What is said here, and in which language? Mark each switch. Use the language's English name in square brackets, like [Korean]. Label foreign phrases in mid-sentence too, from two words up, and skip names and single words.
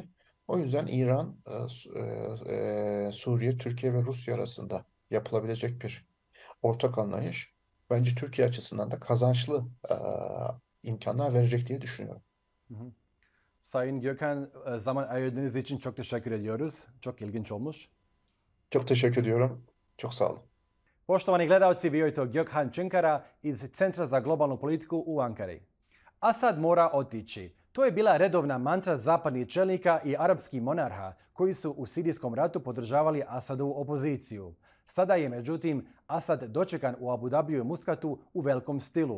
[Turkish] O yüzden İran, Suriye, Türkiye ve Rusya arasında yapılabilecek bir ortak anlayış bence Türkiye açısından da kazançlı imkanlar verecek diye düşünüyorum. Hı hı. Sayın Gökhan, zaman ayırdığınız için çok teşekkür ediyoruz. Çok ilginç olmuş. Çok teşekkür ediyorum. Çok sağ olun. [Bosnian] Poštovani gledalci, bio je to Gökhan Çınkara iz Centra za globalnu politiku u Ankari. Assad mora otići. To je bila redovna mantra zapadnih čelnika i arapskih monarha koji su u sirijskom ratu podržavali Assadovu opoziciju. Sada je, međutim, Assad dočekan u Abu Dhabiju i Muskatu u velikom stilu.